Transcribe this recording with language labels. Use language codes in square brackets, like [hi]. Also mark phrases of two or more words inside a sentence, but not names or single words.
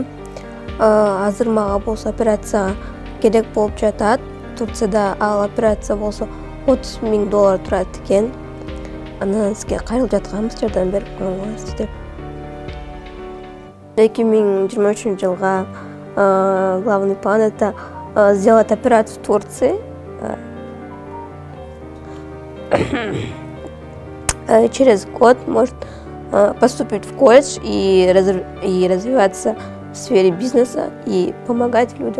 [ky] Азыр мага болсо операция керек болуп жатат. Турцияда ал операция болсо $30.000 турат экен. Анан сизге кайрылып жатканбыз, жардам берип коюңуз деп. [ru] 2023-жылга главный план это сделать операцию в Турции. Через год может поступить в колледж и развиваться в сфере бизнеса и помогать людям.